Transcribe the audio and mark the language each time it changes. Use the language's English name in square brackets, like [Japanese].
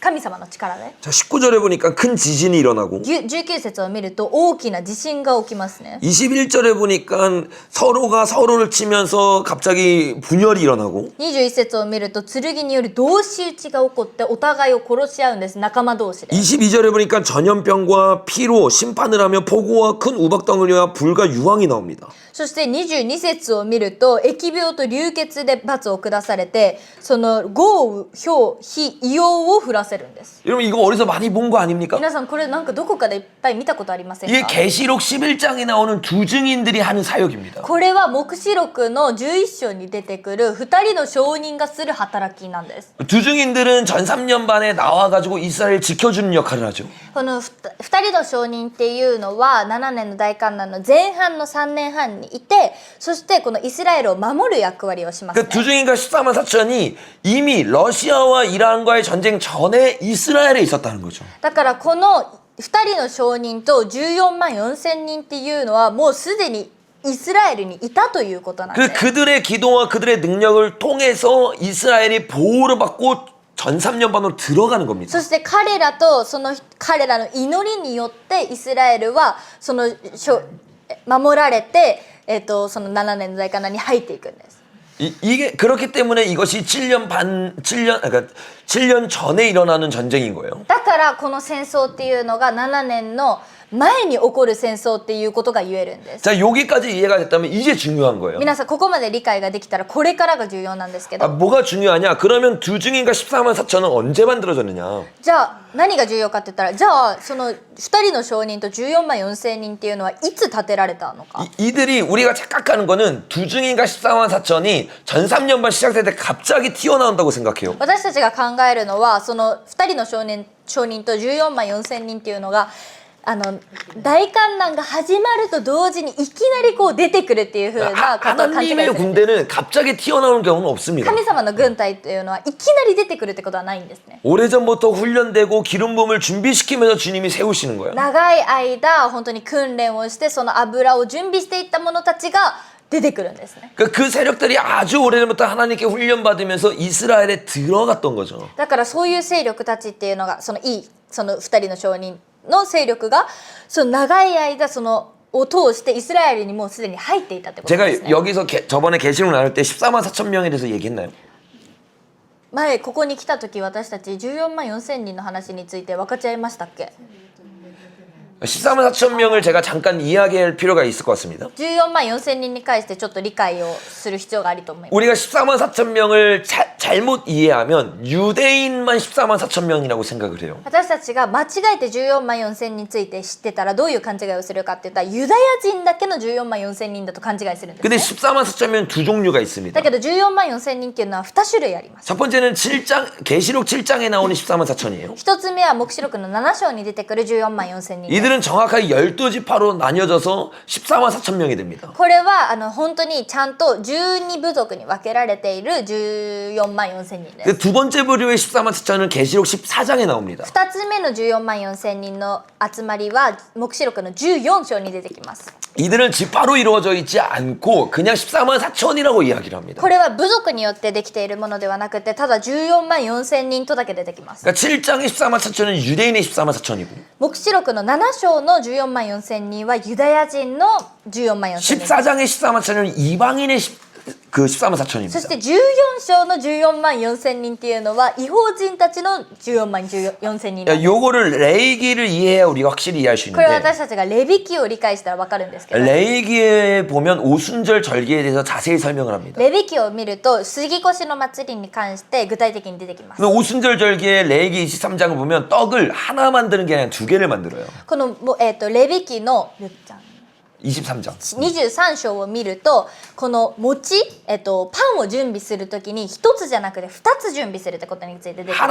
[Japanese] 神様の力で。 [Korean] 자, 19절에 보니까 큰 지진이 일어나고 [Japanese] 19節を見ると大きな地震が起きますね。 [Korean] 21절에 보니까 서로가 서로를 치면서 갑자기 분열이 일어나고 [Japanese] 21節を見ると剣による同士討ちが起こってお互いを殺し合うんです。仲間同士で。 [Korean] 22절에 보니까 전염병과 피로 심판을 하며 폭우와 큰 우박덩어리와 불과 유황이 나옵니다. [Japanese] そして22節を見ると疫病と流血で罰を下されてその豪雨、雹、火、硫黄を降らせるんです。 [Korean] 여러분 이거 어디서 많이 본 거 아닙니까? [Japanese] 皆さんこれなんかどこかでいっぱい見たことありません [Korean] 이게 [Japanese] か？ [Korean] 계시록 11장에 나오는 두 증인들이 하는 사역입니다. [Japanese] これは黙示録の11章に出てくる2人の証人がする働きなんです。 [Korean] 두 증인들은 전 3년 반에 나와가지고 이스라엘 지켜주는 역할을 하죠. [Japanese] この2人の証人っていうのは7年の大観覧の前半の3年半にいてそしてこのイスラエルを守る役割をしますね。 [Korean] 그 두 증인과 14만 4천이 이미 러시아와 이란과의 전쟁 전에 이스라엘에 있었다는 거죠. [Japanese] だからこの2人の証人と14万4千人っていうのはもうすでにイスラエルにいたということなんです。 [Korean] 그들의 기도와 그들의 능력을 통해서 이스라엘이 보호를 받고 전 3년 반으로 들어가는 겁니다. [Japanese] そして彼らとその彼らの祈りによってイスラエルはその守られて、その7年の大観覧に入っていくんです。 [Korean] 이게 그렇기 때문에 이것이 7년 전에 일어나는 전쟁인 거예요. [Japanese] だからこの戦争っていうのが7年の前に起こる戦争っていうことが言えるんです。 [Korean] 자, 여기까지 이해가 됐다면 이제 중요한 거예요. [Japanese] 皆さんここまで理解ができたらこれからが重要なんですけど [Korean] 뭐가 중요하냐? 그러면 두 증인과 14만 4천은 언제 만들어졌느냐? [Japanese] じゃあ何が重要かって言ったらじゃあその2人の証人と14万4千人っていうのはいつ建てられたのか [Korean] 이들이 우리가 착각하는 거는 두 증인과 14만 4천이 전 3년 반 시작될 때 갑자기 튀어나온다고 생각해요. [Japanese] 私たちが考えるのはその2人の証人と14万4千人っていうのが大観覧が始まると同時にいきなりこう出てくるっていう風なことを勘違いす [Korean] 하나님의 군대는 갑자기 튀어나오는 경우는 없습니다. [Japanese] 神様の軍隊というのはいきなり出てくるってことはないんですね。 [Korean] 오래전부터 훈련되고 기름 부음을 준비시키면서 주님이 세우시는 거예요. [Japanese] 長い間本当に訓練をしてその油を準備していった者たちが出てくるんですね。 [Korean] 그 세력들이 아주 오래전부터 하나님께 훈련받으면서 이스라엘에 들어갔던 거죠. [Japanese] だからそういう勢力たちっていうのがその2人の証人の勢力がその長い間そのを通してイスラエルにもうすでに入っていたってことですね。 [Korean] 제가 여기서 저번에 계시록 나눌 때 14만 4천 명에 대해서 얘기했나요? [Japanese] 前ここに来た時私たち14万4千人の話について分かち合いましたっけ？ [Korean] 14만 4천 명을 제가 잠깐 이야기할 필요가 있을 것 같습니다. [Japanese] 14万4千人に関してちょっと理解をする必要があると思います。 [Korean] 우리가 14만 4천 명을 잘못 이해하면 유대인만 14만 4천 명이라고 생각을 해요. [Japanese] 私たちが間違えて14万4千人について知ってたらどういう勘違いをするかって言ったらユダヤ人だけの14万4千人だと勘違いするんです [Korean] 근데 [Japanese] ね。 [Korean] 14만 4천 명은 두 종류가 있습니다. [Japanese] だけど14万4千人っていうのは2種類あります。 [Korean] 첫 번째는 7장 계시록 7장에 나오는 14만 4천이에요. [Japanese] 一つ目は黙示録の7章に出てくる14万4千人です。 [Korean] 이들은 정확하게 12지파로 나뉘어져서 14만 4천 명이 됩니다. [Japanese] これは本当にちゃんと12部族に分けられている14万4千人です。 [Korean] 그 두 번째 부류의 14만 4천은 계시록 14장에 나옵니다. [Japanese] 2つ目の14万4千人の集まりは黙示録の14章に出てきます。 [Korean] 이들은 지파로 이루어져 있지 않고 그냥 14만 4천이라고 이야기를 합니다. [Japanese] これは部族によってできているものではなくてただ14万4千人とだけ出てきます。 [Korean] 그러니까 7장의 14만 4천은 유대인의 14만 4천이고 [Japanese] 黙示録の7章の14万4千人はユダヤ人の14万4千人。 [Korean] 14장의 14만 4천은 이방인의 14만 [Japanese] そ [Korean] 4천입니다. [Japanese] して14章の14万4千人っていうのは異邦人たちの14万4千人なんです。 [Korean] 요거를 레이기를 이해해야 우리가 확실히 이해할 수 [Japanese] これは [Korean] 있는데 [Japanese] 私たちがレビ記を理解したら分かるんですけど [Korean] 레이기에 보면 오순절 절기에 대해서 자세히 설명을 합니다. [Japanese] レビ記を見ると杉越の祭りに関して具体的に出てきます。 [Korean] 근데 오순절 절기에 레이기 23장을 보면 떡을 하나 만드는 게 아니라 두 개를 만들어요. [Japanese] このレビ記の [Korean] 23장. [Japanese] 23章を見るとこの餅、パンを準備するときに一つじゃなくて2つ準備するってことについて出てきます、